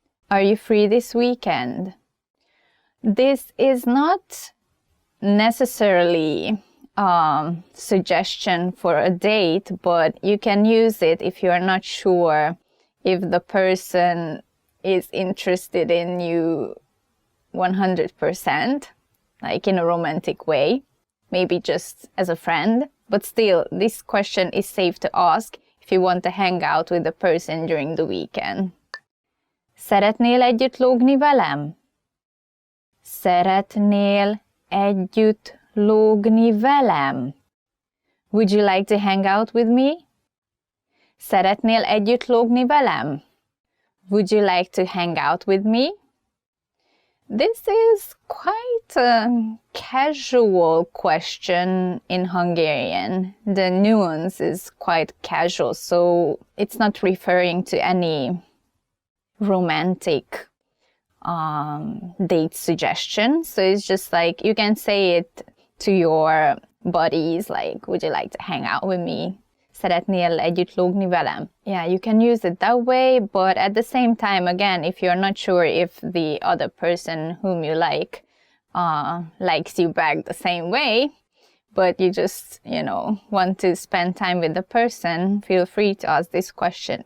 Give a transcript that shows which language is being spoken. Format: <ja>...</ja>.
<en>Are you free this weekend? This is not necessarily a suggestion for a date, but you can use it if you're not sure if the person is interested in you 100%, like in a romantic way, maybe just as a friend. But still, this question is safe to ask if you want to hang out with the person during the weekend.</en> <hu>Szeretnél együtt lógni velem? Szeretnél együtt lógni velem?</hu> <en>Would you like to hang out with me?</en> <hu>Szeretnél együtt lógni velem?</hu> <en>Would you like to hang out with me? This is quite a casual question in Hungarian. The nuance is quite casual, so it's not referring to any romantic date suggestion. So it's just like you can say it to your buddies, like, would you like to hang out with me?</en> <hu>Szeretnél együtt lógni velem?</hu> <en>Yeah, you can use it that way, but at the same time, again, if you're not sure if the other person whom you like likes you back the same way, but you just, want to spend time with the person, feel free to ask this question.</en>